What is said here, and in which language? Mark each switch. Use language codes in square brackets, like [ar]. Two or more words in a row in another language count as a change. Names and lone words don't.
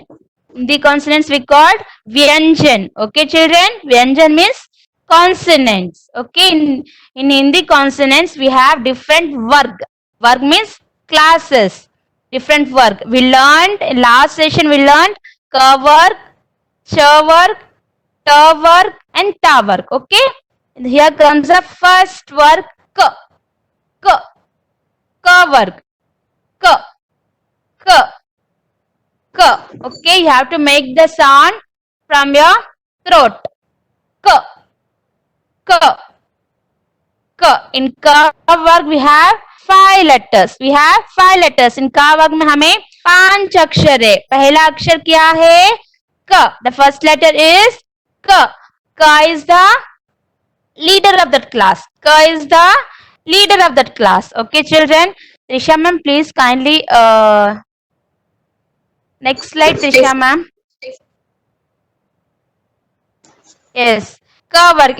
[en] Hindi consonants we called Vyanjan. Okay, children? Vyanjan means consonants. Okay, in Hindi consonants we have different varg. Varg means classes. Different varg. We learned in last session we learned [hi] क वर्ग, च वर्ग, ट वर्ग, [en] and [hi] त वर्ग. [en] Okay, and here comes the first [hi] वर्ग क. क। क वर्ग। क. क। क. [en] Okay, you have to make the sound from your throat. [hi] क। क। क. [en] In [hi] क वर्ग [en] we have 5 letters. We have 5 letters. [hi] In का वर्ग में हमें 5 अक्षर है. पहला अक्षर क्या है? क. [en] The first letter is क. Ka is the leader of that class. Ka is the leader of that class. Okay, children. Trisha ma'am, please kindly next slide, Trisha ma'am. Yes. Ka work.